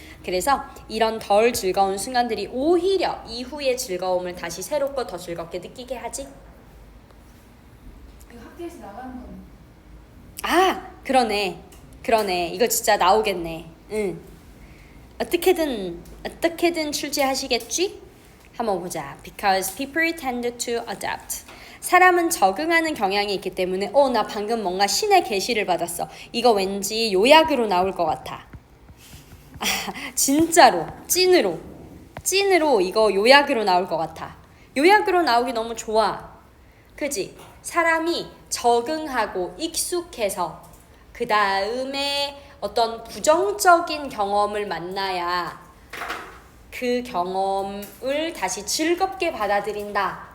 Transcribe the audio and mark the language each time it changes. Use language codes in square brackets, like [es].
[ko] 그래서 이런 덜 즐거운 순간들이 오히려 이후의 즐거움을 다시 새롭고 더 즐겁게 느끼게 하지. 이거 학교에서 나가는 건 아 그러네 이거 진짜 나오겠네. 응. 어떻게든 출제하시겠지? 한번 보자. [en] Because people tend to adapt. [ko] 사람은 적응하는 경향이 있기 때문에 나 방금 뭔가 신의 계시를 받았어. 이거 왠지 요약으로 나올 것 같아. 진짜로 찐으로 이거 요약으로 나올 것 같아. 요약으로 나오기 너무 좋아. 그지? 사람이 적응하고 익숙해서 그 다음에 어떤 부정적인 경험을 만나야 그 경험을 다시 즐겁게 받아들인다.